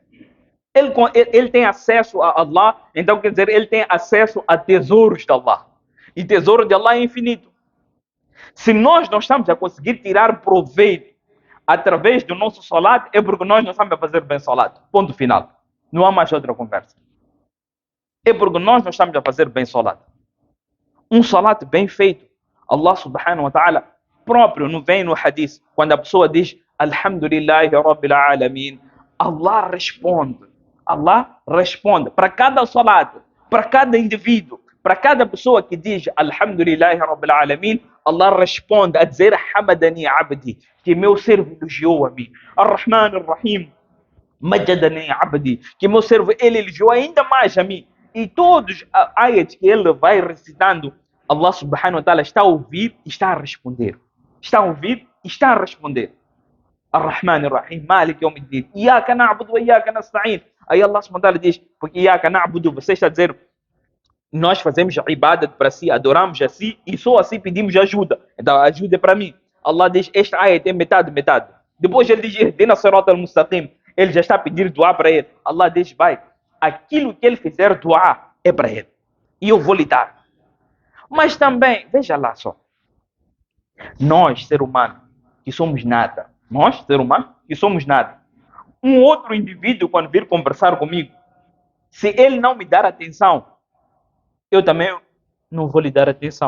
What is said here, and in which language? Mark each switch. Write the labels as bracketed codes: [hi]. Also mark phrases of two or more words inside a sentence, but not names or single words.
[pt] Ele tem acesso a Allah, então quer dizer, ele tem acesso a tesouros de Allah. E tesouro de Allah é infinito. Se nós não estamos a conseguir tirar proveito através do nosso salat, é porque nós não estamos a fazer bem salat. Ponto final. Não há mais outra conversa. É porque nós não estamos a fazer bem salat. Um salat bem feito, Allah [ar] سبحانه وتعالى [pt] próprio, não vem no hadith, quando a pessoa diz [ar] الحمد لله رب العالمين, [pt] Allah responde. Allah responde para cada salat, para cada indivíduo, para cada pessoa que diz [ar] الحمد لله رب العالمين, [pt] Allah responde a dizer [ar] حمدني عبدي, [pt] que meu servo elogiou a mim. [ar] الرحمن الرحيم مجدني عبدي, [pt] que meu servo ele elogiou ainda mais a mim. E todos os ayats que ele vai recitando, Allah [ar] سبحانه وتعالى [pt] está a ouvir e está a responder. Está a ouvir e está a responder. [ar] الرحمن الرحيم مالك يوم الدين إياك نعبد وإياك نستعين. [pt] Aí Allah [ar] سبحانه وتعالى [pt] diz, porque [ar] إياك نعبد, [pt] você está a dizer, Nós fazemos ibadat para si, adoramos a si e só assim pedimos ajuda. Então, ajuda para mim. Allah diz, esta ayat é metade, metade. Depois ele diz, [ar] اهدنا الصراط المستقيم. [pt] Ele já está a pedir dua para ele. Allah diz, vai, aquilo que ele fizer dua é para ele. E eu vou lhe dar. Mas também, veja lá só. Nós, ser humano, que somos nada. Nós, ser humano, que somos nada. Um outro indivíduo, quando vir conversar comigo, se ele não me dar atenção, eu também não vou lhe dar atenção.